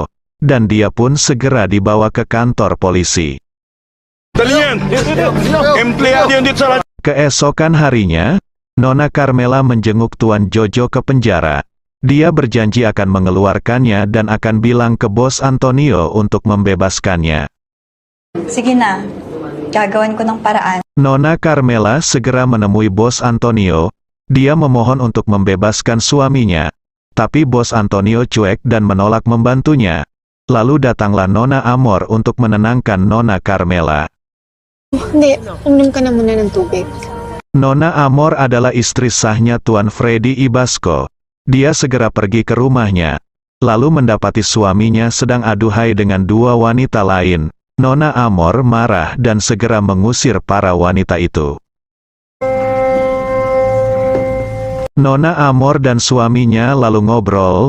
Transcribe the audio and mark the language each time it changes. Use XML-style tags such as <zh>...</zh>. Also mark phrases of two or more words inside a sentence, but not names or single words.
<id>Dan dia pun segera dibawa ke kantor polisi. Keesokan harinya, Nona Carmela menjenguk Tuan Jojo ke penjara. Dia berjanji akan mengeluarkannya dan akan bilang ke bos Antonio untuk membebaskannya.</id> <tl>Sige na, gagawin ko ng paraan.</tl> <id>Nona Carmela segera menemui bos Antonio. Dia memohon untuk membebaskan suaminya. Tapi bos Antonio cuek dan menolak membantunya. Lalu datanglah Nona Amor untuk menenangkan Nona Carmela.</id> <tl>Hindi, uminom ka na muna ng tubig.</tl> <id>Nona Amor adalah istri sahnya Tuan Freddy Ibasco. Dia segera pergi ke rumahnya. Lalu mendapati suaminya sedang aduhai dengan 2 wanita lain. Nona Amor marah dan segera mengusir para wanita itu. Nona Amor dan suaminya lalu ngobrol.</id>